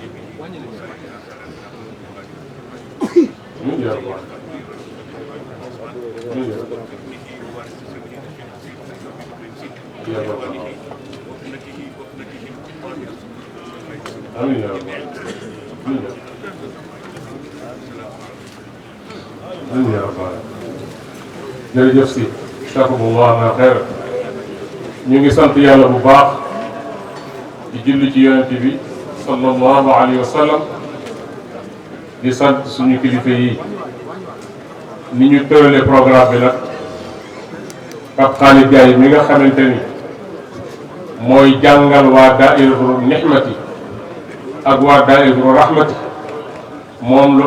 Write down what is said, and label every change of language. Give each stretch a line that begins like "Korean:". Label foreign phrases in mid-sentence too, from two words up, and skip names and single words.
Arabic: يا رب العالمين يا رب العالمين آمين يا رب آمين يا رب
Wolof: jërëjëf si
Arabic: jazakumullahu
Wolof: xayr ñu ngi sant yàlla bu baax di julli ci yonent bi
Arabic: صلى الله عليه وسلم
Wolof: di sant suñu kilifa yi ni ñu tëralee programme bi nag Pape Khalid Gaye mi nga xamante ni mooy jàngal waa daa'iratu nihmati ak waa daa'iratu rahmati moom la